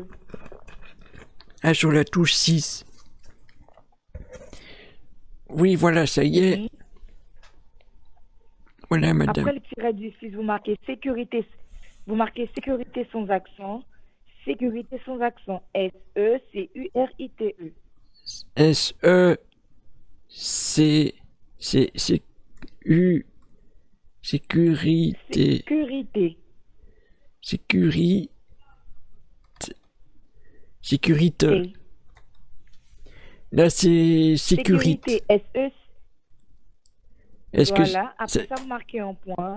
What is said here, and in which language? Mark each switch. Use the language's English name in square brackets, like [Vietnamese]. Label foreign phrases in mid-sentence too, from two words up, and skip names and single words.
[French] Ah, sur la touche 6. Oui, voilà, ça y est. Mhm. Voilà, madame. Après le tiret du 6, vous marquez sécurité. Vous marquez sécurité sans accent. Sécurité sans accent. S-E-C-U-R-I-T-E. S-E-C-U. Sécurité. Sécurité. Sécurité. Là, c'est sécurité. S-E. Est-ce que Voilà. Après ça, vous marquez un point.